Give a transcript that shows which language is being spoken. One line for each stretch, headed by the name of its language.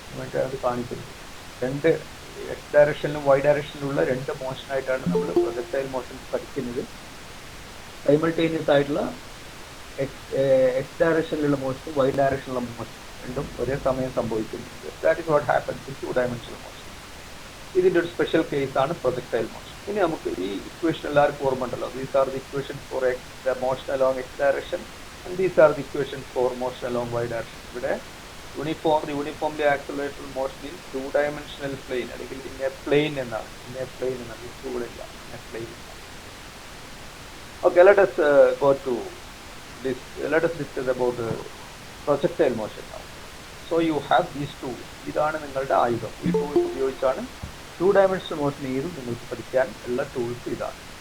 Malayalam: വേണ്ടി അത് കാണിക്കുന്നത് 2 എക്സ് ഡയറക്ഷനിലും വൈ ഡയറക്ഷനിലുള്ള 2 മോഷനായിട്ടാണ് നമ്മൾ പ്രൊജക്ടൈൽ മോഷൻ പഠിക്കുന്നത്. സൈമൾട്ടേനിയസ് ആയിട്ടുള്ള എക്സ് ഡയറക്ഷനിലുള്ള മോഷനും വൈ ഡയറക്ഷനിലുള്ള മോഷൻ രണ്ടും ഒരേ സമയം സംഭവിക്കുന്നുണ്ട്.
English: That is what happens in 2 dimensional motion.
Malayalam: ഇതിൻ്റെ ഒരു സ്പെഷ്യൽ കേസാണ് പ്രൊജക്ടൈൽ മോഷൻ. ഇനി നമുക്ക് ഈ ഇക്വേഷൻ എല്ലാവർക്കും ഓർമ്മ ഉണ്ടല്ലോ.
English: These are the equations for motion along x direction and these are the equations for motion along y direction. ഇവിടെ uniformly accelerated motion in 2 dimensional plane അല്ലെങ്കിൽ in a plane എന്നാണ്.
Malayalam: ഇവിടെ ഇല്ല,
English: In a plane. Okay, let us go to this. Let us discuss about projectile motion now. So you have these tools.
Malayalam: ഇതാണ് നിങ്ങളുടെ ആയുധം. ഈ tools ഉപയോഗിച്ചാണ് 2 dimensional motion ഏതും നിങ്ങൾക്ക് പഠിക്കാൻ ഉള്ള ടൂൾസ് ഇതാണ്.